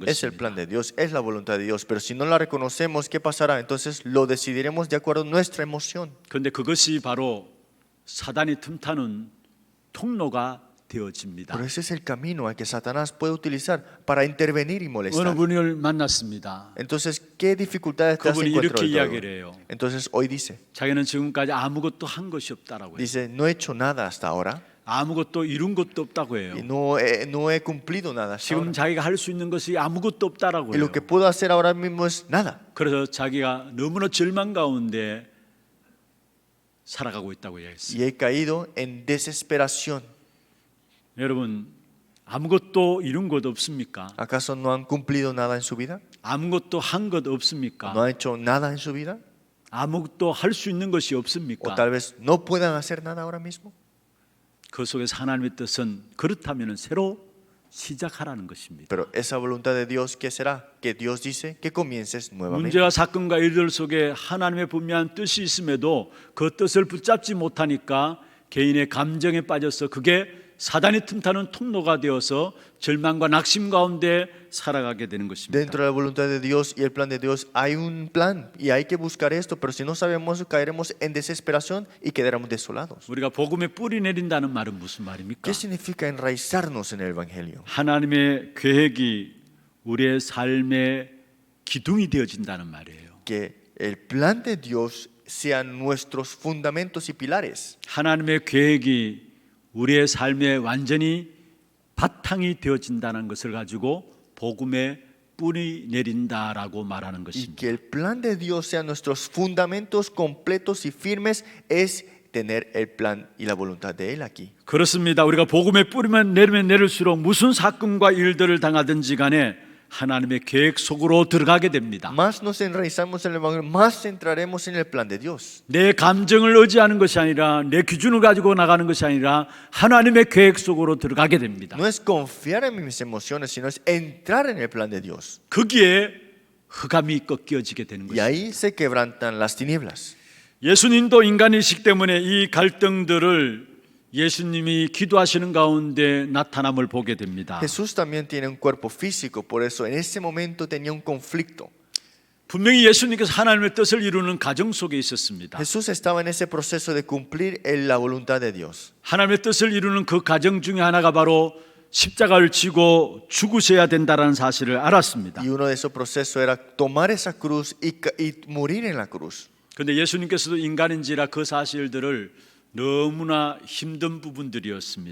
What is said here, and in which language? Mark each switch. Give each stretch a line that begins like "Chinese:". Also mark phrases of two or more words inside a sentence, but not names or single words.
Spanish: Es el
Korean: 것입니다.
Spanish: plan de Dios, es la voluntad de Dios. Pero si no la reconocemos, ¿qué pasará? Entonces lo decidiremos de acuerdo a nuestra emoción.
Korean: 그런데 그것이 바로 사단이 틈타는 통로가 되어집니다.
Spanish: Pero ese es el camino al que Satanás puede utilizar para intervenir y
Korean: 어느
Spanish: molestar.
Korean: 분을 만났습니다.
Spanish: Entonces, ¿qué dificultades te has
Korean: 그분이
Spanish: encontrado?
Korean: 이렇게 이야기를 해요.
Spanish: Entonces, hoy dice,
Korean: 자기는 지금까지 아무것도 한 것이 없다라고 해요.
Spanish: dice, no he hecho nada hasta ahora
Korean: 아무것도 이룬 것도 없다고 해요.
Spanish: y no he cumplido nada hasta
Korean: 지금
Spanish: ahora.
Korean: 자기가 할 수 있는 것이 아무것도 없다라고
Spanish: Y
Korean: 해요.
Spanish: lo que puedo hacer ahora mismo es nada.
Korean: 그래서 자기가 너무나 절망 가운데 살아가고 있다고 이야기했어요.
Spanish: Y he caído en desesperación.
Korean: 여러분 아무것도 이룬 것 없습니까?
Spanish: ¿Acaso no han cumplido nada en su vida?
Korean: 아무것도 한 것 없습니까?
Spanish: ¿No han hecho nada en su vida?
Korean: 아무것도 할 수 있는 것이
Spanish: ¿O
Korean: 없습니까?
Spanish: tal vez no puedan hacer nada ahora mismo?
Korean: 그 속에서 하나님의 뜻은 그렇다면 새로 시작하라는 것입니다.
Spanish: Pero esa voluntad de Dios, ¿qué será? Que Dios dice que comiences nuevamente.
Korean: 문제와 사건과 일들 속에 하나님의 분명한 뜻이 있음에도 그 뜻을 붙잡지 못하니까 개인의 감정에 빠져서 그게 사단이 틈타는 통로가 되어서 절망과 낙심 가운데 살아가게 되는 것입니다.
Spanish: Dentro de la voluntad de Dios y el plan de Dios hay un plan y hay que buscar esto, pero si no sabemos caeremos en desesperación y quedaremos desolados.
Korean: 우리가 복음에 뿌리 내린다는 말은 무슨 말입니까?
Spanish: ¿Qué significa enraizarnos en el Evangelio?
Korean: 하나님의 계획이 우리의 삶의 기둥이 되어진다는 말이에요.
Spanish: Que el plan de Dios sean nuestros fundamentos y pilares.
Korean: 하나님의 계획이 우리의 삶에 완전히 바탕이 되어진다는 것을 가지고 복음에 뿌리 내린다라고 말하는
Spanish: Y
Korean: 것입니다.
Spanish: que el plan de Dios sean nuestros fundamentos completos y firmes es tener el plan y la voluntad de Él aquí.
Korean: 그렇습니다. 우리가 복음에 뿌리면 내리면 내릴수록 무슨 사건과 일들을 당하든지 간에 하나님의 계획 속으로 들어가게 됩니다.
Spanish: Más nos enraizamos en el Evangelio, más entraremos en el plan de Dios.
Korean: 내 감정을 의지하는 것이 아니라 내 기준을 가지고 나가는 것이 아니라 하나님의 계획 속으로 들어가게 됩니다.
Spanish: No es confiar en mis emociones, sino es entrar en el plan de Dios.
Korean: 거기에 흑암이 꺾여지게 되는
Spanish: Y
Korean: 것입니다.
Spanish: ahí se quebrantan las tinieblas.
Korean: 예수님도 인간의식 때문에 이 갈등들을 예수님이 기도하시는 가운데 나타남을 보게 됩니다.
Spanish: Jesús también tiene un cuerpo físico, por eso en ese momento tenía un conflicto.
Korean: 분명히 예수님께서 하나님의 뜻을 이루는 가정 속에 있었습니다.
Spanish: Jesús estaba en ese proceso de cumplir la voluntad de Dios.
Korean: 하나님의 뜻을 이루는 그 가정 중에 하나가 바로 십자가를 지고 죽으셔야 된다는 사실을 알았습니다.
Spanish: Y uno de esos procesos era tomar esa cruz y morir en la cruz.
Korean: 그런데 예수님께서도 인간인지라 그 사실들을 너무나 힘든 부분들이었습니다.